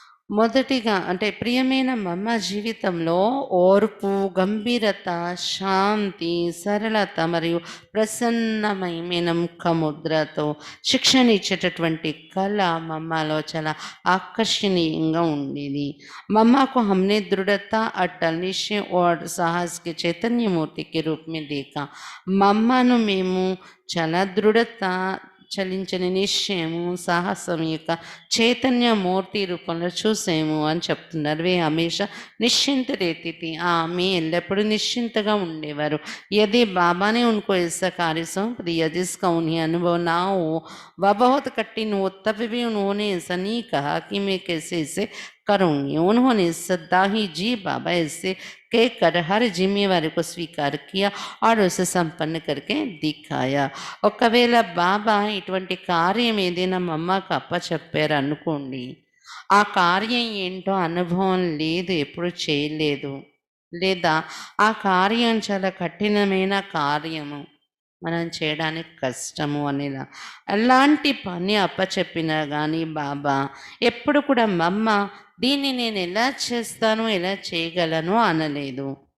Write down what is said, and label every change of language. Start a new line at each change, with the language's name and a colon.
Telugu: మొదటిగా అంటే ప్రియమైన మమ్మ జీవితంలో ఓర్పు, గంభీరత, శాంతి, సరళత మరియు ప్రసన్నమైన ముఖముద్రతో శిక్షణ ఇచ్చేటటువంటి కళ మమ్మలో చాలా ఆకర్షణీయంగా ఉండేది.
Hindi: मम्मा को हमने दृढ़ता, अटल निश्चय और साहस के चैतन्य मूर्ति के रूप में देखा.
Telugu: మమ్మను మేము చాలా దృఢత, చలించని నిశ్చయము, సాహసం యొక్క చైతన్య మూర్తి రూపంలో చూసాము అని చెప్తున్నారు.
Hindi: వే హమేషా నిశ్చింత रहती थी.
Telugu: ఆమె ఎల్లప్పుడూ నిశ్చింతగా ఉండేవారు.
Hindi: यदि बाबा ने उनको ऐसा कार्य सौंप दिया जिसका उन्हें अनुभव ना हो, वह बहुत कठिन हो, तब भी उन्होंने ऐसा नहीं कहा कि मैं कैसे इसे करूँगी. उन्होंने सदा ही जी बाबा ऐसे कहकर हर जिम्मेवारी को स्वीकार किया और उसे संपन्न करके दिखाया.
Telugu: ఒకవేళ బాబా ఇటువంటి కార్యం ఏదైనా మమ్మకు అప్పచెప్పారు అనుకోండి, ఆ కార్యం ఏంటో అనుభవం లేదు, ఎప్పుడు చేయలేదు, లేదా ఆ కార్యం చాలా కఠినమైన కార్యము, మనం చేయడానికి కష్టము అనేలా అలాంటి పని అప్పచెప్పినా కానీ బాబా ఎప్పుడు కూడా మమ్మ దీన్ని నేను ఎలా చేస్తాను, ఎలా చేయగలను అనలేదు.